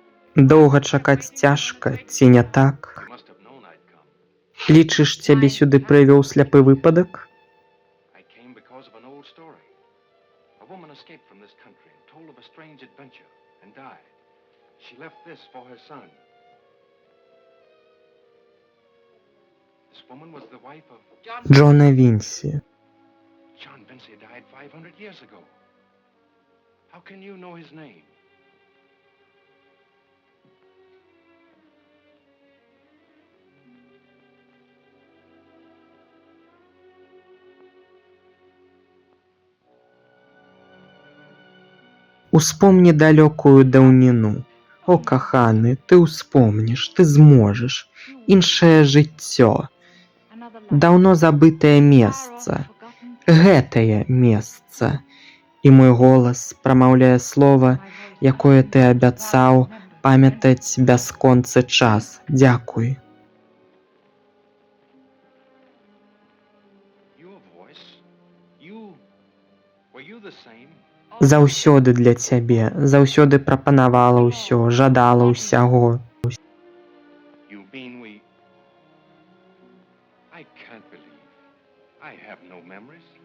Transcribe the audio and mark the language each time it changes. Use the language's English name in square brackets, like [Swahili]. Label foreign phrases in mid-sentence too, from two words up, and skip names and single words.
[Belarusian] Доўга чакаць цяжка, ці не так? Лічыш, цябе сюды прывёў сляпы выпадак? [English] I came because of an old story. A woman escaped from this country and told of a strange adventure and died. She left this for her son. This woman was the wife of [Belarusian] Джона Вінсі. [English] John Vinci died 500 years ago. How can you know his name? [Belarusian] Успомні далёкую даўніну. О, каханы, ты ўспомніш, ты зможаш. Іншае жыццё. Даўно забытае месца. Гэтае месца. І мой голас прамаўляе слова, якое ты абяцаў памятаць бясконцы час. Дзякуй. [English] Your voice? Were you the same? [Belarusian] Заўсёды для цябе, заўсёды прапанавала ўсё, жадала ўсяго. [English] You mean we... I can't believe. I have no memories.